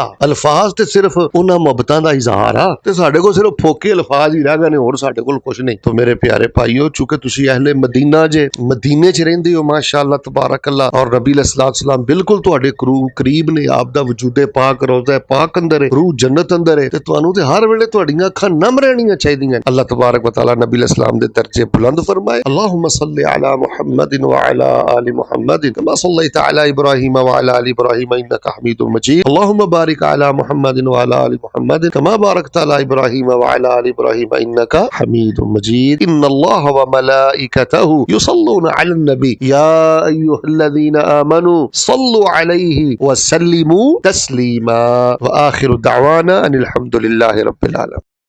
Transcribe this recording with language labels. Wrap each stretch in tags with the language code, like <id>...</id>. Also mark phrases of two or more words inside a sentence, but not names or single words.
<pa>ਅਲਫ਼ਾਜ਼ ਤੇ ਸਿਰਫ਼ ਉਨ੍ਹਾਂ ਮੁਹੱਬਤਾਂ ਦਾ ਇਜ਼ਹਾਰ ਆ ਤੇ ਸਾਡੇ ਕੋਲ ਸਿਰਫ਼ ਫੋਕੇ ਅਲਫ਼ਾਜ਼ ਹੀ ਰਹਿ ਗਏ ਨੇ, ਹੋਰ ਸਾਡੇ ਕੋਲ ਕੁਝ ਨਹੀਂ। ਤੋ ਮੇਰੇ ਪਿਆਰੇ ਭਾਈਓ, ਚੂੰਕਿ ਤੁਸੀਂ ਅਹਿਲੇ ਮਦੀਨਾ ਜੇ, ਮਦੀਨੇ ਚ ਰਹਿੰਦੇ ਹੋ</pa> <ar>ماشاء الله تبارك الله,</ar> <pa>ਔਰ ਨਬੀ ਅਲੈਹਿੱਸਲਾਮ ਬਿਲਕੁਲ ਤੁਹਾਡੇ ਕਰੀਬ ਨੇ, ਆਪ ਦਾ ਵਜੂਦੇ ਪਾਕ, ਰੋਜ਼ਾ ਪਾਕ ਅੰਦਰ ਹੈ, ਰੂਹ ਜੰਨਤ ਅੰਦਰ ਹੈ, ਤੇ ਤੁਹਾਨੂੰ ਤੇ ਹਰ ਵੇਲੇ ਤੁਹਾਡੀਆਂ ਅੱਖਾਂ ਨਮ ਰਹਿਣੀਆਂ ਚਾਹੀਦੀਆਂ। ਅੱਲਾਹ ਤਬਾਰਕ ਵ ਤਆਲਾ ਨਬੀ ਅਲੈਹਿੱਸਲਾਮ ਦੇ ਦਰਜੇ ਬੁਲੰਦ ਫ਼ਰਮਾਏ।</pa> <ar>اللهم صل على محمد وعلى آل محمد كما صليت على إبراهيم وعلى آل إبراهيم إنك حميد مجيد. اللهم بارك على محمد وعلى آل محمد كما باركت على إبراهيم وعلى آل إبراهيم إنك حميد مجيد. إن الله وملائكته يصلون على النبي يا أيها الذين آمنوا صلوا عليه وسلموا تسليما. وآخر دعوانا أن الحمد لله رب العالمين.</ar>